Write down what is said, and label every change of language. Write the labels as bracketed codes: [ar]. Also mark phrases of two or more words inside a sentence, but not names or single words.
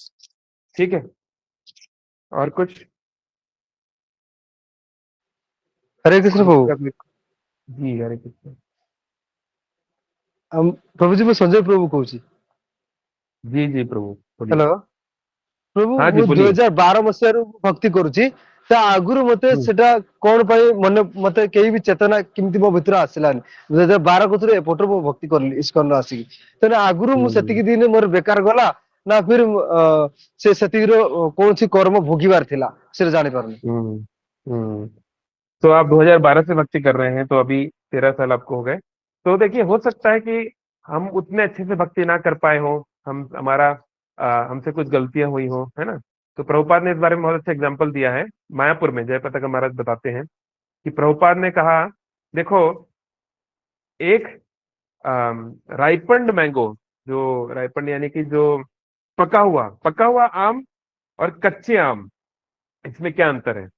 [hi] ठीक है, और कुछ? हरे कृष्ण प्रभु। जी हरे कृष्ण। प्रभु जी, मैं संजय प्रभु कहूँ। जी जी प्रभु बोलिए। हेलो प्रभु, हाँ जी [or] ମୁଁ [hi] बोलिए। [or] 2012 ମସିହାରୁ ଭକ୍ତି କରୁଛି। ତା ଆଗରୁ ମତେ हम्म, ସେଟା କଣ ପାଇଁ ମତେ କେହି ବି ଚେତନା କେମିତି ମୋ ଭିତରେ ଆସିଲାନି। 2012 କତରୁ ଏପଟରୁ ମୁଁ ଭକ୍ତି କରିଲି ଇସ୍କନ ଆସିକି। ତେଣୁ ଆଗରୁ ମୁଁ हम्म, ସେତିକି ଦିନ ମୋର ବେକାର ଗଲା ନା ଫିର ସେ ସେତିକିର କୌଣସି କର୍ମ ଭୋଗିବାର ଥିଲା ସେଟା ଜାଣିପାରୁନି। हम्म, हम्म। [hi] तो आप 2012 से भक्ति कर रहे हैं, तो अभी 13 साल आपको हो गए। तो देखिए, हो सकता है कि हम उतने अच्छे से भक्ति ना कर पाए हो, हम हमारा हमसे कुछ गलतियां हुई हो, है ना। तो प्रभुपाद ने इस बारे में बहुत अच्छा एग्जाम्पल दिया है। मायापुर में जयप्रताप महाराज बताते हैं कि प्रभुपाद ने कहा, देखो, एक [en] ripened mango, [hi] जो राइपन्ड यानी कि जो पका हुआ आम और कच्चे आम, इसमें क्या अंतर है?